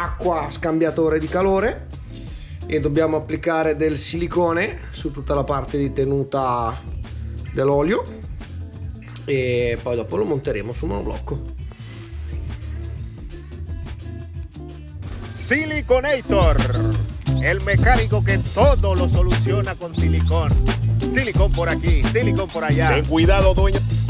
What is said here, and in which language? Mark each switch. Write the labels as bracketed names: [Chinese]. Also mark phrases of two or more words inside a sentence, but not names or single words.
[Italian] acqua scambiatore di calore, e dobbiamo applicare del silicone su tutta la parte di tenuta dell'olio, e poi dopo lo monteremo sul monoblocco. [Spanish] Siliconator, el mecánico que todo lo soluciona con silicón. Silicón por aquí, silicón por allá. Ten cuidado, dueño.